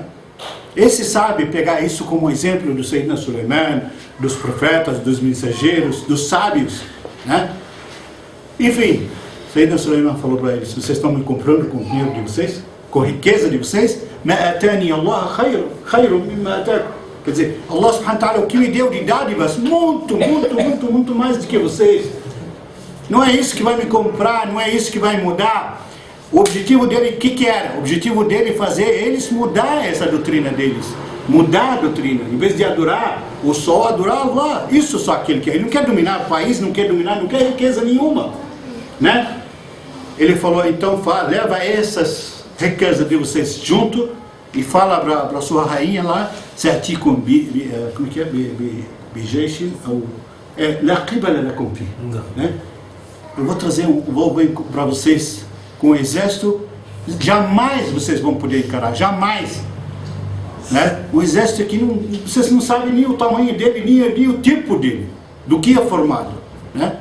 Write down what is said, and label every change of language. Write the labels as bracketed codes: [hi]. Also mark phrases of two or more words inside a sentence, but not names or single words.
[pt] Esse sabe pegar isso como exemplo do Sayyidina Suleiman, dos profetas, dos mensageiros, dos sábios, né? Enfim, Sayyidina Suleiman falou para eles, vocês estão me comprando com o dinheiro de vocês? Com a riqueza de vocês? Quer dizer, [ar] الله سبحانه وتعالى, [pt] o que me deu de dádivas, muito mais do que vocês. Não é isso que vai me comprar, não é isso que vai mudar. O objetivo dele, o que era? O objetivo dele é fazer eles mudar essa doutrina deles. Mudar a doutrina. Em vez de adorar o sol, adorar Allah. Isso só que ele quer. Ele não quer dominar o país, não quer riqueza nenhuma. Né? Ele falou, então leva essas riquezas de vocês junto e fala para a sua rainha lá, Sa'atikum como que é? [ar] بجيش لا قبل لكم في. [pt] Eu vou trazer para vocês com o exército, jamais vocês vão poder encarar, jamais. Né? O exército aqui, vocês não sabem nem o tamanho dele, nem o tipo dele. do que é formado, né?